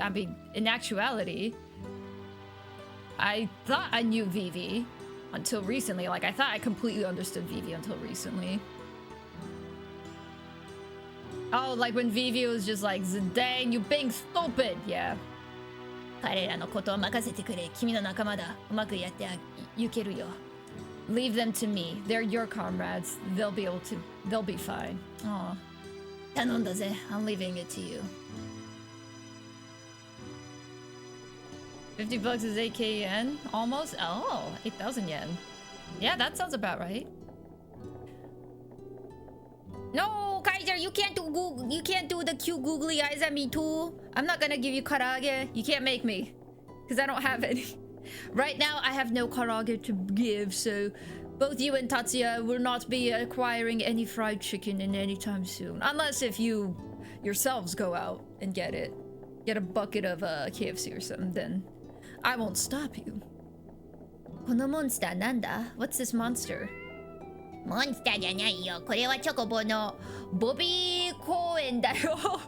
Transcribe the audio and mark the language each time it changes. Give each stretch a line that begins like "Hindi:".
English: I mean, in actuality, I thought I knew Vivi until recently. Like, I thought I completely understood Vivi until recently. Oh, like when Vivi was just like, dang, you being stupid. Yeah.
Japanese: 彼らのことを任せてくれ。君の仲間だ。うまくやっていけるよ。
English: Leave them to me. They're your comrades. They'll be fine. Aw.
Japanese: 頼んだぜ。
English: I'm leaving it to you. $50 is 8k yen? Almost? Oh, 8,000 yen. Yeah, that sounds about right. No, Kaiser, you can't do the cute googly eyes at me too. I'm not gonna give you karaage. You can't make me. Because I don't have any. Right now, I have no karaage to give, so both you and Tatsuya will not be acquiring any fried chicken in any time soon. Unless if you yourselves go out and get it. Get a bucket of KFC or something, then I won't stop you.
Japanese: このモンスターなんだ?
English: What's this monster?
Japanese: モンスターじゃないよ。これはチョコボのボビー公園だよ。